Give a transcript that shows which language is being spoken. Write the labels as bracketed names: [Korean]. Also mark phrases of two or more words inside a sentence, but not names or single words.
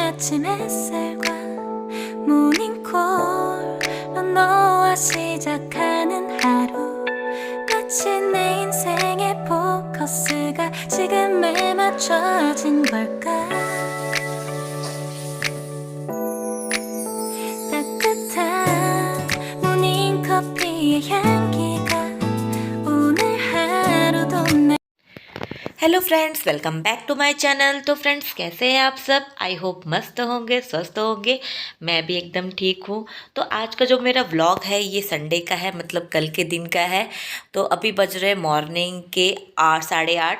[Korean] 아침 햇살과 모닝콜로 너와 시작하는 하루 마치 내 인생의 포커스가 지금에 맞춰진 걸까 따뜻한 모닝커피의 향기가 오늘 하루도 날 [English] Hello friends, welcome back to my channel. [Hindi] तो फ्रेंड्स, कैसे हैं आप सब? [English] I hope [Hindi] मस्त होंगे, स्वस्थ होंगे। मैं भी एकदम ठीक हूँ। तो आज का जो मेरा व्लॉग है ये संडे का है, मतलब कल के दिन का है। तो अभी बज रहे मॉर्निंग के 8, 8:30।